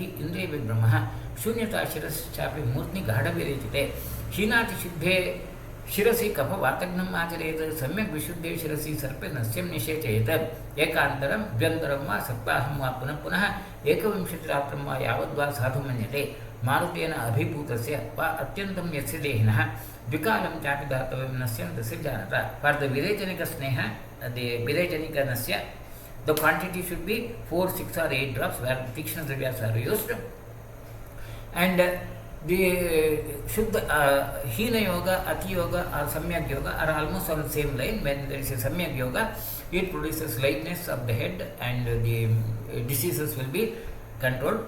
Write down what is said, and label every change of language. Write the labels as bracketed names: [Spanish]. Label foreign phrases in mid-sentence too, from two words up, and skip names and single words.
[Sanskrit] इन्द्रियविभ्रमः शून्यता शिरश्चापि मूर्तिगाढविरेचिते हीनातिशुद्धे शिरसि कफ वातग्नम् आचरेत् सम्यक् विशुद्धे शिरसि सर्पे नस्यं निषेचयेत् एकान्तरं द्व्यन्तरं वा सप्ताहं वा पुनः पुनः एकविंशतिरात्रं वा यावद्वा साधु मन्यते मारुतेन अभिभूतस्य वा अत्यन्तं यस्य देहिनः द्विकालं चापि दातव्यं नस्यं तस्य जानत. [English] For the [Sanskrit] वैरेचनिक स्नेह, [English] the [Sanskrit] वैरेचनिक नस्य, [English] the quantity should be 4, 6 or 8 drops where [Sanskrit] तीक्ष्ण द्रव्य [English] are used, and the [Sanskrit] शुद्ध हीन योग, अति योग [English] or [Sanskrit] सम्यक् योग [English] are almost on the same line. When there is a [Sanskrit] सम्यक् योग, [English] it produces lightness of the head and the diseases will be controlled.